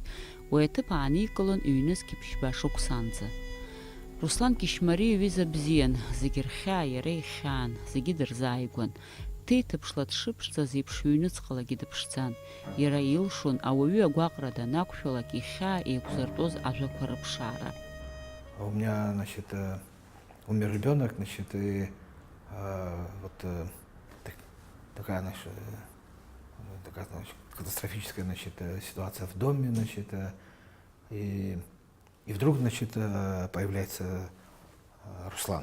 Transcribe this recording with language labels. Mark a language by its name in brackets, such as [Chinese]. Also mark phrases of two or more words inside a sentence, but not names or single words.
[Abkhazian] Уи аҭыԥ ааникылон ҩнызқьи ԥшьба шықәсанӡа. Руслан Кишмариа ҩыза бзиан, зегьы рхьаа иара ихьаан, зегьы дырзааигәан. Ҭеиҭыԥшла дшыԥшӡаз еиԥш ҩныҵҟалагьы дыԥшӡан. Иара илшон ауаҩы агәаҟра данақәшәалак ихьаа еиқәзыртәоз ажәақәа рыԥшаара. [Russian] У меня, значит, умер ребенок, значит, и вот такая, значит, катастрофическая, значит, ситуация в доме, значит, и вдруг, значит, появляется Руслан.